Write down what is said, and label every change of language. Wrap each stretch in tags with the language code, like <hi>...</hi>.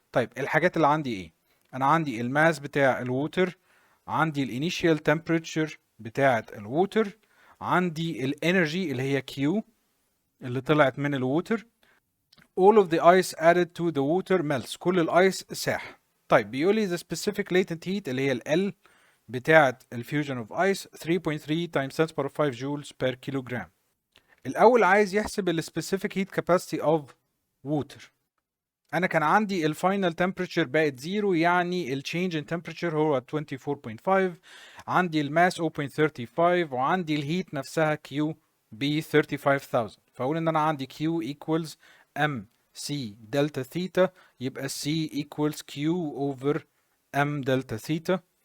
<ar>طيب الحاجات اللي عندي ايه؟ انا عندي الماس بتاع الووتر، عندي الانيشال temperature بتاعة الووتر، عندي الانرجي اللي هي Q اللي طلعت من الووتر.</ar> <en>All of the ice added to the water melts.</en> <ar>كل الايس ساح. طيب بيقول لي</ar> <en>the specific latent heat اللي هي ال L بتاعة الفيوجن of ice 3.3 times 10 to the power of 5 joules per kilogram.</en> <ar>الأول عايز يحسب ال</ar> <en>specific heat capacity of water.</en> <ar>أنا كان عندي ال final temperature بقت 0 يعني ال change in temperature هو 24.5. عندي الماس 0.35 وعندي الهيت نفسها Q ب 35,000. فأقول إن أنا عندي</ar> <en>Q equals M C delta theta يبقى C equals Q over M delta theta.</en>